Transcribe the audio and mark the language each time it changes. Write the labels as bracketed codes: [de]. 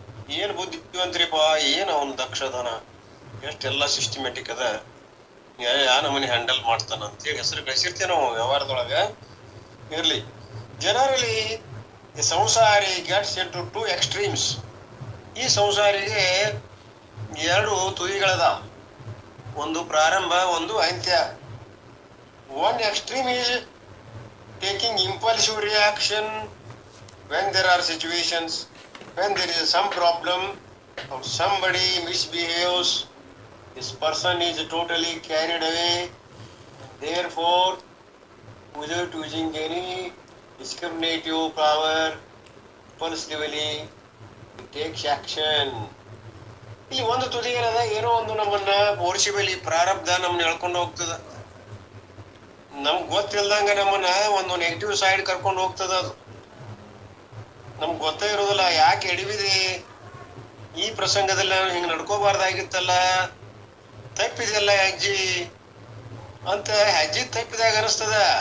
[kn] ಏನ್ ಬುದ್ಧಿವಂತ್ರಿಪ್ಪ, ಏನ್ ಅವನ್ ದಕ್ಷದನ, ಎಷ್ಟೆಲ್ಲಾ ಸಿಸ್ಟಮ್ಯಾಟಿಕ್ ಅದ, ಯಾ ನಮನಿ ಹ್ಯಾಂಡಲ್ ಮಾಡ್ತಾನ ಅಂತೇಳಿ ಹೆಸರು ಗಳಿಸಿರ್ತೇವೆ ನಾವು ವ್ಯವಹಾರದೊಳಗ. [en] ಇರ್ಲಿ, ಜನರಲಿ ಸಂಸಾರಿ gets into to extremes. [kn] ಈ ಸಂಸಾರಿಗೆ ಎರಡು ತುದಿಗಳದ, ಒಂದು ಪ್ರಾರಂಭ, ಒಂದು ಅಂತ್ಯ. [en] One extreme is taking impulsive reaction when there are situations, when there is some problem or somebody misbehaves, this person is totally carried away, therefore without using any discriminative power, impulsively he takes action. [kn] ಇಲ್ಲಿ ಒಂದು ತುದಿ ಏನದ, ಏನೋ ಒಂದು ನಮ್ಮನ್ನ forcibly ಪ್ರಾರಬ್ಧ ನಮ್ಮನ್ನ ಎಳ್ಕೊಂಡು ಹೋಗ್ತದ. ನಮ್ಗೆ ಗೊತ್ತಿಲ್ದಂಗ ನಮ್ಮನ್ನ ಒಂದು ನೆಗೆಟಿವ್ ಸೈಡ್ ಕರ್ಕೊಂಡು ಹೋಗ್ತದ. ಅದು ನಮ್ಗೆ ಗೊತ್ತೇ ಇರೋದಿಲ್ಲ. ಯಾಕೆ ಎಡಿವಿದೆ, ಈ ಪ್ರಸಂಗದಲ್ಲಿ ನಾನು ಹಿಂಗೆ ನಡ್ಕೋಬಾರ್ದಾಗಿತ್ತಲ್ಲ, ತಪ್ಪಿದೆಲ್ಲ ಹೆಜ್ಜಿ ಅಂತ ಹೆಜ್ಜೆ ತಪ್ಪಿದಾಗ ಅನಿಸ್ತದ.